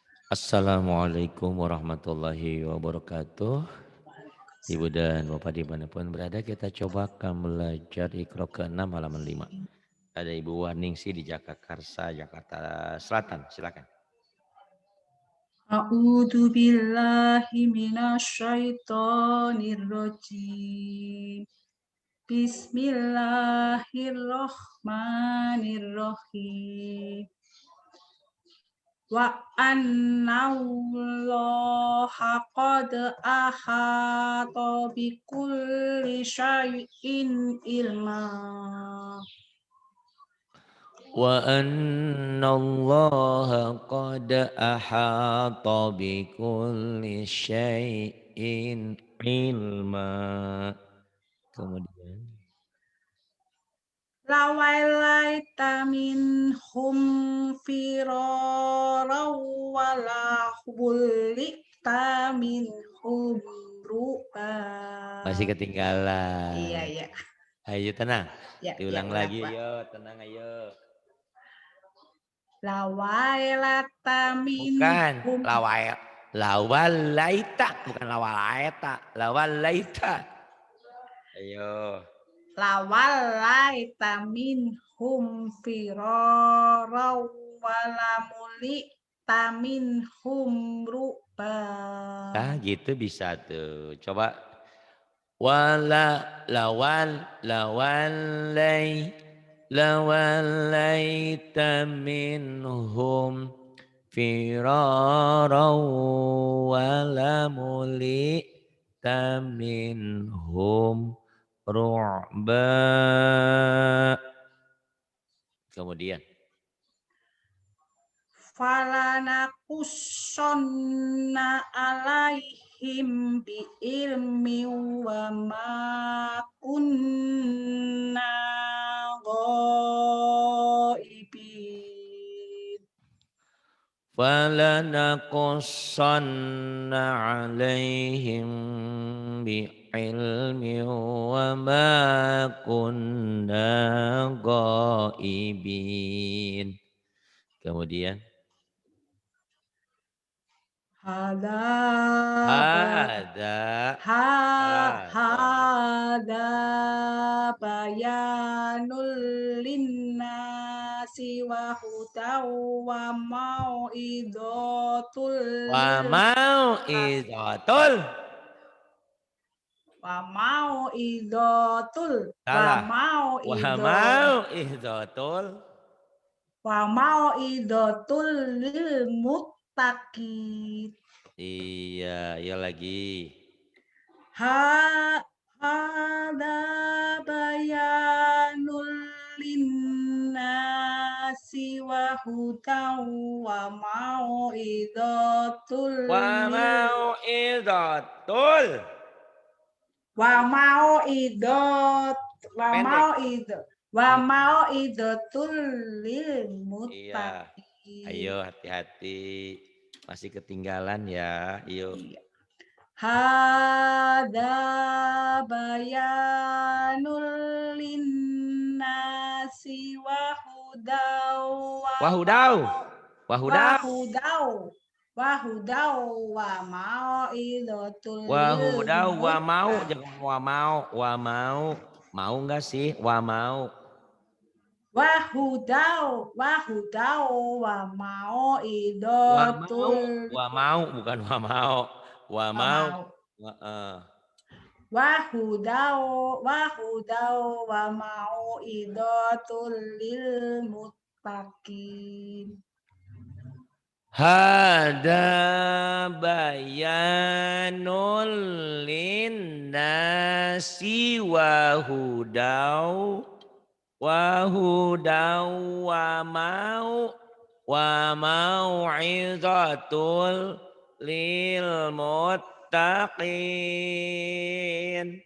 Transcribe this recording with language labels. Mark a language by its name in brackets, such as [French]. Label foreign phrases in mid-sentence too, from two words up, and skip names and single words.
[Arabic] السلام عليكم ورحمة الله وبركاته. [Indonesian] Ibu dan Bapak dimanapun berada, kita coba akan belajar Iqra ke-6 halaman 5. Ada Ibu Waningsi di Jagakarsa, Jakarta Selatan. Silakan. [Arabic] أعوذ بالله من الشيطان الرجيم. Bismillahirrahmanirrahim. وأن الله قد أحاط بكل شيء علما. وأن الله قد أحاط بكل شيء علما. [Indonesian] Kemudian [Arabic] لو اطلعت منهم فرارا ولملئت منهم رعبا. [Indonesian] masih Iya, ketinggalan. iya. Ayo tenang. Ya, ya, Diulang ulang, lagi Pak. ayo, tenang ayo. [Arabic] Lawailata [Indonesian] Bukan [Arabic] minhum lawalaita, bukan lawalaita, lawalaita. [Indonesian] Ayo. [Arabic] لو اطلعت منهم فرارا ولملئت منهم رعبا. [Indonesian] Nah, gitu bisa tuh. [Arabic] Coba ولو لو لو اطلعت منهم فرارا ولملئت منهم رعبا. [Indonesian] Kemudian [Arabic] فلنقصن عليهم بعلم وما كنا غائبين. فلنقصن عليهم بعلم وما كنا غائبين. [Indonesian] Kemudian ada [Arabic] هذا بيان للناس وهدى وموعظة wa lil موعظة وموعظة و [Indonesian] salah wa [Arabic] mau'idot موعظة وموعظة للمتقين. [Indonesian] iya ya lagi [Arabic] هذا بيان للناس وهدى وموعظة wa lil موعظة وموعظة و [Indonesian] pendek. [Arabic] موعظة وموعظة لل [Indonesian] Iya, [Arabic] muttaqin. [Indonesian] ayo hati-hati. Masih ketinggalan ya. Yuk. [Arabic] Iya. هذا بيان للناس وهدى Wahudau. wa Wahudau. هدى وهدى وموعظة لل وهدى ومو. muttaqin. [Indonesian] Jangan [Arabic] ومو ومو. [Indonesian] Mau enggak sih? [Arabic] ومو. وهدى و ومو. mau'idotul ومو. Bukan ومو و wa mau. mau [Indonesian] Heeh. [Arabic] وهدى وموعظة للمتقين. هذا بيان للناس وهدى وموعظة للمتقين.